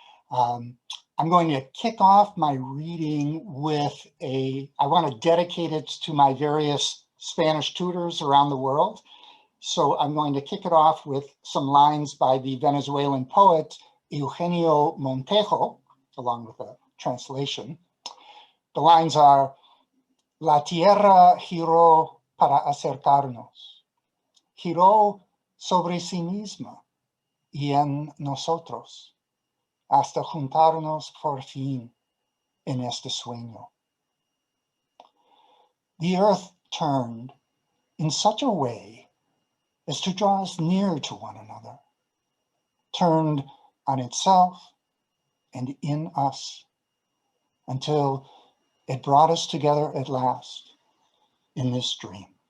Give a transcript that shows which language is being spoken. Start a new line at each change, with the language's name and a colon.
English: I'm going to kick off my reading with I want to dedicate it to my various Spanish tutors around the world. So I'm going to kick it off with some lines by the Venezuelan poet Eugenio Montejo, along with a translation. The lines are:
Spanish: La tierra giró para acercarnos, giró sobre sí misma y en nosotros, hasta juntarnos por fin en este sueño.
English: The earth turned in such a way as to draw us near to one another, turned on itself and in us, until it brought us together at last in this dream.